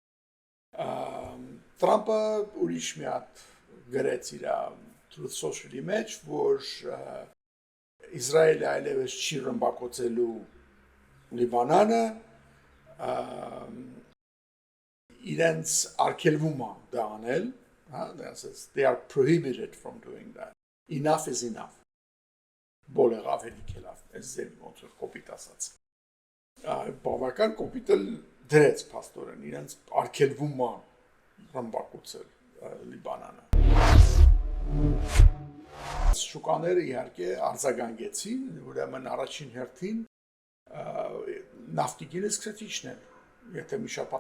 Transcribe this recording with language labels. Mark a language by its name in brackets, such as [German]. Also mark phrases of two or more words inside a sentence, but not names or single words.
[Armenian] Թրամփը ուրիշ մի հատ գրեց իր Truth Social-ի մեջ որ Իսրայելը այլևս չի ռմբակոծելու Լիբանանը իրենց արգելվում է դա անել [English] they are prohibited from doing that enough is enough [Armenian] բոլեղավ հերիքելավ այս ձեր ոնց որ կոպիտ ասած բավական կոպիտը դրեց փաստորեն իրենց արգելվում է ռմբակոծել Լիբանանը շուկաները իհարկե արձագանքեցին ուրեմն առաջին հերթին նավթի գինը սկսեց իջնել եթե մի շաբաթ